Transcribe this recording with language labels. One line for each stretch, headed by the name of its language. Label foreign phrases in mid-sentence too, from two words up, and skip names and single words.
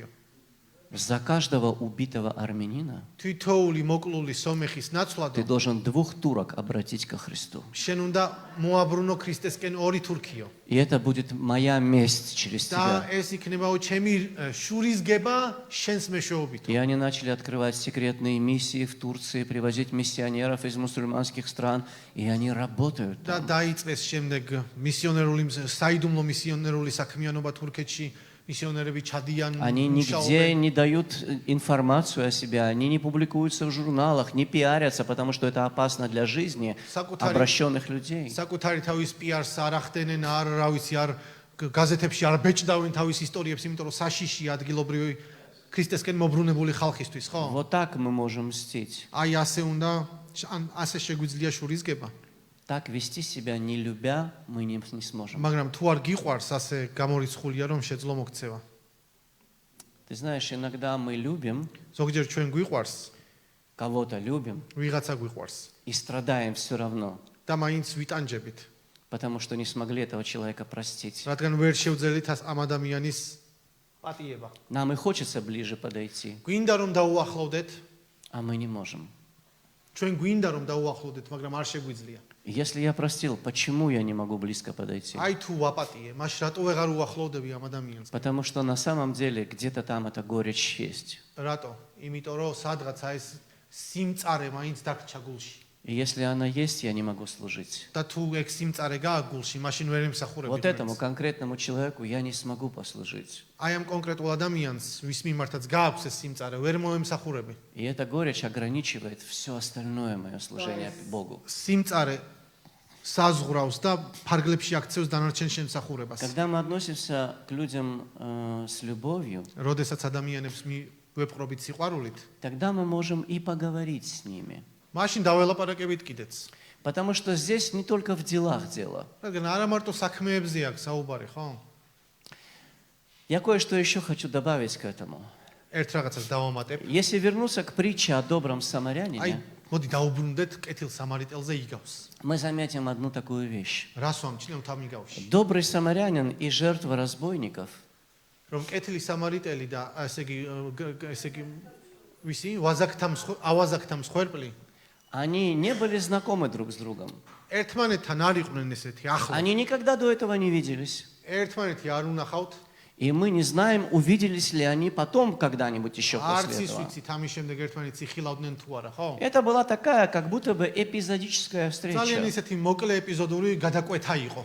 Russian: За каждого убитого армянина
Georgian: თითოეული მოკლული სომეხის
Russian: ты
Georgian: ნაცვლადო
Russian: должен 2 турок обратить ко Христу.
Georgian: შენ უნდა მოაბრუნო ქრისტესკენ ორი თურქიო.
Russian: И это будет моя месть через
Georgian: და
Russian: тебя.
Georgian: ეს იქნებაო ჩემი შურის გება შენს მეშვეობით.
Russian: И они начали открывать секретные миссии в Турции, привозить миссионеров из мусульманских стран, и они работают
Georgian: და
Russian: там.
Georgian: დაიწყეს შემდეგ მისიონერული საიდუმლო მისიონერული საქმიანობა თურქეთში. მისიონერები ჩადიან
Russian: Они нигде не дают информацию о себе, они не публикуются в журналах, не пиарятся, потому что это опасно для жизни обращенных людей.
Georgian: საკუთარი თავის პიარს არ ახდენენ, არ რა ვიცი, არ გაზეთებში არ ბეჭდავენ თავის ისტორიებს, იმიტომ რომ საშიში ადგილობრივი ქრისტესკენ მობრუნებული ხალხისთვის, ხო?
Russian: Вот так мы можем мстить.
Georgian: აი ასე უნდა, ასე შეგვიძლია შურის გება.
Russian: Так вести себя, не любя, мы не сможем.
Georgian: მაგრამ თუ არ გიყვარს, ასე გამორიცხულია, რომ შეძლო მოქცევა.
Russian: Ты знаешь, иногда мы любим,
Georgian: ზოგჯერ ჩვენ გვიყვარს,
Russian: кого-то любим
Georgian: ვიღაცა გვიყვარს
Russian: и страдаем все равно,
Georgian: და მაინც ვიტანჯებით,
Russian: потому что не смогли этого человека простить.
Georgian: რადგან ვერ შევძელით ამ ადამიანის პატიება.
Russian: Нам и хочется ближе подойти,
Georgian: გვინდა რომ დაუახლოვდეთ,
Russian: а мы не можем.
Georgian: ჩვენ გვინდა რომ დაუახლოვდეთ, მაგრამ არ შეგვიძლია.
Russian: Если я простил, почему я не могу близко подойти?
Georgian: აი თუ ვაპატიე, მაშ რატო ვეღარ უახლოვდები ამ ადამიანს?
Russian: Потому что на самом деле где-то там эта горечь есть.
Georgian: რატო? იმიტომ რომ სადღაცა ეს სიმწარე მაინც დაგჭა გულში.
Russian: И если она есть, я не могу служить.
Georgian: და თუ ეგ სიმწარე გააქვს გულში, მაშინ ვერ ემსახურები.
Russian: Вот этому конкретному человеку я не смогу послужить.
Georgian: აი ამ კონკრეტულ ადამიანს, ვის მიმართაც გააქვს ეს სიმწარე, ვერ მოემსახურები.
Russian: И эта горечь ограничивает все остальное мое служение Богу.
Georgian: სიმწარე საზღვრავს და ფარგლებში აქცევს დანარჩენ შემსახურებას.
Russian: Когда мы относимся к людям с любовью,
Georgian: როდესაც ადამიანებს ვეპყრობით სიყვარულით,
Russian: тогда мы можем и поговорить с ними.
Georgian: მაშინ დაველაპარაკებით კიდეც.
Russian: Потому что здесь не только в делах дело.
Georgian: რადგან არა მარტო საქმეებზე აქვს საუბარი, ხო?
Russian: Я кое-что еще хочу добавить к этому.
Georgian: ერთ რაღაცას დავამატებ.
Russian: Если вернуться к притче о добром
Georgian: აი,
Russian: самарянине,
Georgian: მოდი დაუბრუნდეთ კეთილ სამარიტელზე იგავს.
Russian: мы заметим одну такую вещь.
Georgian: რას ვამჩნევთ ამ იგავში?
Russian: Добрый самарянин и жертва разбойников
Georgian: რომ კეთილი სამარიტელი და ესე იგი ვისი, ავაზაკთა მსხვერპლი,
Russian: Они не были знакомы друг с другом.
Georgian: ერთმანეთთან არ იყვნენ ესეთი ახლო.
Russian: Они никогда до этого не виделись.
Georgian: ერთმანეთი არ უნახავთ.
Russian: И мы не знаем, увиделись ли они потом когда-нибудь еще
Georgian: არც
Russian: после
Georgian: ის
Russian: этого.
Georgian: ვიცით ამის შემდეგ ერთმანეთს იხილავდნენ თუ არა, ხო?
Russian: Это была такая, как будто бы эпизодическая встреча.
Georgian: ძალიან ისეთი მოკლე ეპიზოდური გადაკვეთა იყო.